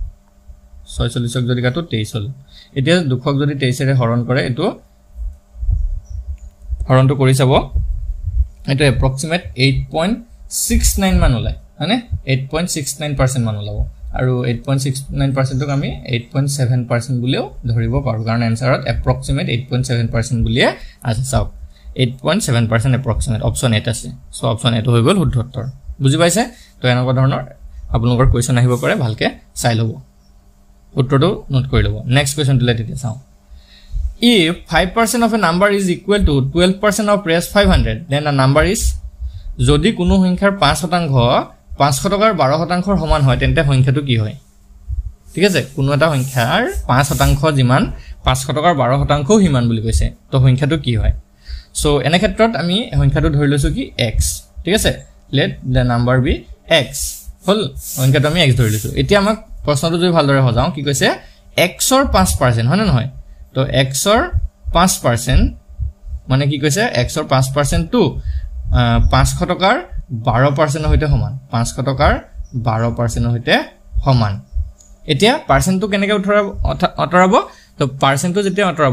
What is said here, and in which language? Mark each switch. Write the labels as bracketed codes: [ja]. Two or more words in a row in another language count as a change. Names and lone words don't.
[as] 46 যদি কাটো 23 হল এতিয়া 200 যদি 23 এৰে হৰণ কৰে এটো হৰণটো কৰি চাব এটো এপ্ৰক্সিমেট 8.69 মান ওলাই মানে 8.69% মান ওলাব আৰু 8.69% ক আমি 8.7% বুলিও ধৰিব পাৰো কাৰণ আনসাৰত এপ্ৰক্সিমেট 8.7% বুলিয়ে আছে চাওক 8.7% [en] approximate option [as] 8 আছে সো অপচন 8 হৈ গল শুদ্ধ উত্তৰ বুজি পাইছে তো এনেকুৱা ধৰণৰ আপোনালোকৰ কোৱেশ্যন আহিব পাৰে ভালকে চাই লব উত্তৰটো নোট কৰি লব [en] next question [as] দিলে তেতিয়া চাও [en] if 5% of a number is equal to 12% of raise 500 then a number is [as] যদি কোনো সংখ্যাৰ 5% 500 টকাৰ 12% সমান হয় তেন্তে সংখ্যাটো কি হয় ঠিক আছে কোনো এটা সংখ্যাৰ 5% যিমান 500 টকাৰ 12% হিমান বুলি কৈছে তো সংখ্যাটো কি হয় সো এনে ক্ষেত্ৰত আমি সংখ্যাটো ধৰি লৈছো কি x ঠিক আছে [en] let the number be x [as] হল সংখ্যাটো আমি x ধৰি লৈছো এতিয়া আমাক প্ৰশ্নটো যদি ভালদৰে হজাও কি কৈছে x ৰ 5% হয় না নহয় তো x ৰ 5% মানে কি কৈছে x ৰ 5% টু 500 টকাৰ 12% হৈতে সমান 500 টকাৰ 12% হৈতে সমান এতিয়া পাৰ্চেন্টটো কেনেকৈ অতৰাব তো পাৰ্চেন্টটো যেতিয়া অতৰাব